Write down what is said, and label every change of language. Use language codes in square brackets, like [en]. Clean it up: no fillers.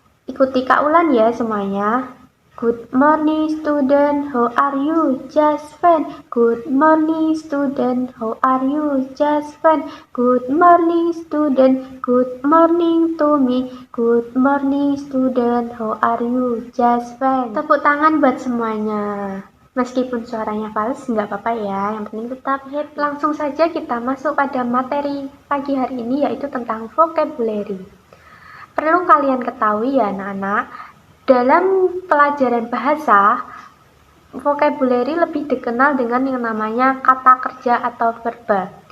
[id] Ikuti Kak Wulan ya semuanya. [en] Good morning student, how are you? Just fine. Good morning student, how are you? Just fine. Good morning student, good morning to me. Good morning student, how are you? Just fine. [id] Tepuk tangan buat semuanya. Meskipun suaranya fals, nggak apa-apa ya, yang penting tetap happy. Langsung saja kita masuk pada materi pagi hari ini, yaitu tentang vocabulary. Perlu kalian ketahui ya anak-anak, dalam pelajaran bahasa, vocabulary lebih dikenal dengan yang namanya kata kerja atau verba.